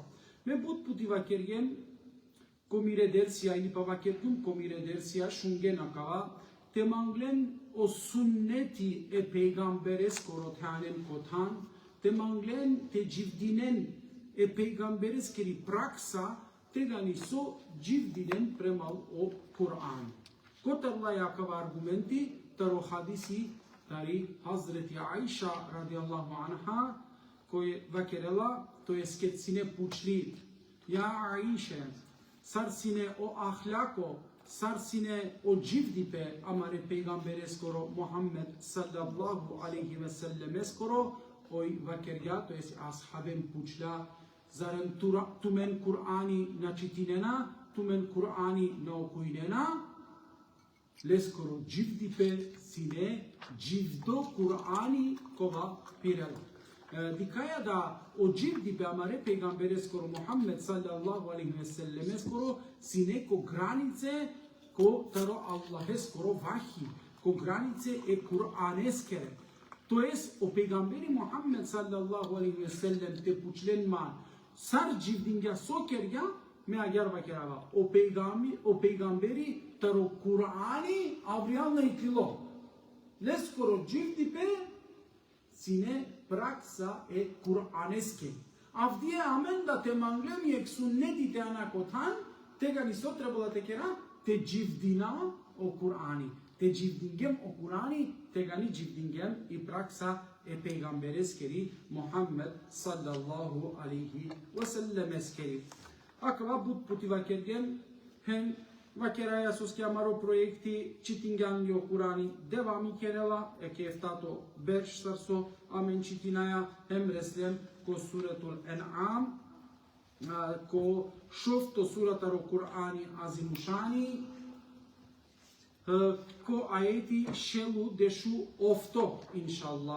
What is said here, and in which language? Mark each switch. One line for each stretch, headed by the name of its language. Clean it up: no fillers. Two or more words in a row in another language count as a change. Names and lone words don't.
Romany: Me but puti vakergen, komire dersia ili pa vakergun komire dersia shungen akava, te manglen o sunneti peygamberes koro tanen kotan, te manglen te civdinen peygamberes keri praksa, te gani so civdinen premal o Kur'an. Kotarla yakava argumenti, taro hadisi, tari Hazreti Aisha
Arabic: رضي الله عنها,
Romany: koje vakerela, to je sketsine pučli. Ja Aisha, sar sine o ahlako, sar sine o civdipe amare peygamberes koro Muhammed
Arabic: صلى الله عليه وسلم
Romany: koro, oj vakerja, to je ashabem pučla, zarem tumen Kur'ani načitinena, tumen Kur'ani naokujnena, leskoro civdipe sine civdo Kur'ani kova pirela. Dikaja da o civdipe amare peygamberes koro Muhammed
Arabic: صلى الله عليه وسلم
Romany: koro sine ko granice ko taro Allahes koro vahi, ko granice Kur'aneskere. To jest o peygamberi Muhammed
Arabic: صلى الله عليه وسلم
Romany: te puçlen man sar civdinga sokerga me agar vakerava. O peygamberi taro Kur'ani avriyanla itlilo. Leskoro civdipe sine praksa Kur'aneske. Avdiye amen da te manglem yek sunneti te anakotan, te ga niso trebala te kera, te civdina o Kur'ani. Te civdingem o Kur'ani, te gani civdingem i praksa peygambereskeri Muhammed
Arabic: صلى الله عليه وسلم
Romany: eskeri. Akva but puti vakergen hem vakeraya soski amaro projekti čitingan o Kur'ani devami kerela keftato berş sarso amen čitinaya hem reslem ko suratul En'am ko šofto suratar o Kur'ani azimushani ko ajeti šelu dešu ofto, inšallah.